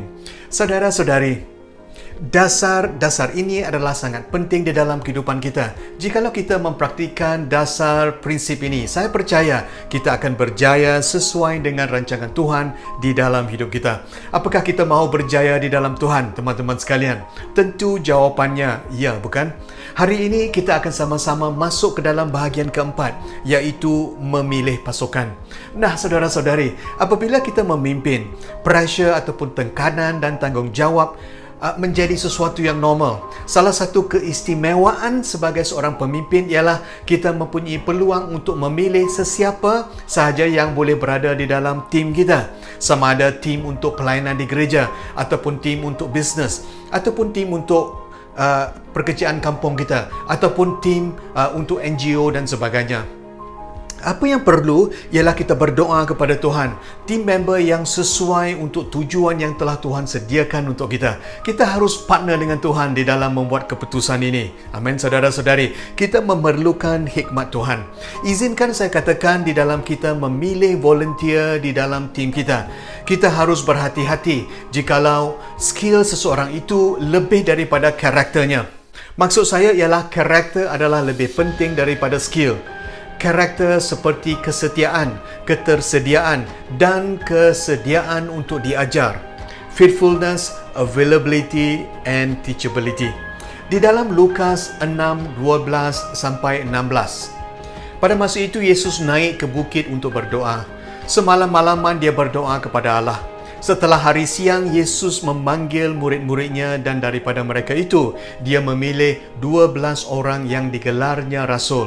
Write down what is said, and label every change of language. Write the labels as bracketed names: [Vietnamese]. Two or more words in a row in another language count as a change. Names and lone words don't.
[Malay] Saudara-saudari, dasar-dasar ini adalah sangat penting di dalam kehidupan kita. Jikalau kita mempraktikkan dasar prinsip ini, saya percaya kita akan berjaya sesuai dengan rancangan Tuhan di dalam hidup kita. Apakah kita mau berjaya di dalam Tuhan, teman-teman sekalian? Tentu jawapannya ya, bukan? Hari ini kita akan sama-sama masuk ke dalam bahagian keempat, iaitu memilih pasukan. Nah, saudara-saudari, apabila kita memimpin, pressure ataupun tekanan dan tanggungjawab menjadi sesuatu yang normal. Salah satu keistimewaan sebagai seorang pemimpin ialah kita mempunyai peluang untuk memilih sesiapa sahaja yang boleh berada di dalam tim kita. Sama ada tim untuk pelayanan di gereja, ataupun tim untuk bisnes, ataupun tim untuk pekerjaan kampung kita, ataupun tim untuk NGO dan sebagainya. Apa yang perlu ialah kita berdoa kepada Tuhan, tim member yang sesuai untuk tujuan yang telah Tuhan sediakan untuk kita. Kita harus partner dengan Tuhan di dalam membuat keputusan ini. Amin, saudara-saudari. Kita memerlukan hikmat Tuhan. Izinkan saya katakan, di dalam kita memilih volunteer di dalam tim kita, kita harus berhati-hati jikalau skill seseorang itu lebih daripada karakternya. Maksud saya ialah karakter adalah lebih penting daripada skill. Karakter seperti kesetiaan, ketersediaan dan kesediaan untuk diajar. [English] Faithfulness, availability and teachability. [Malay] Di dalam Lukas 6:12 sampai 16. Pada masa itu Yesus naik ke bukit untuk berdoa. Semalam-malaman dia berdoa kepada Allah. Setelah hari siang, Yesus memanggil murid-muridnya dan daripada mereka itu, dia memilih 12 orang yang digelarnya Rasul.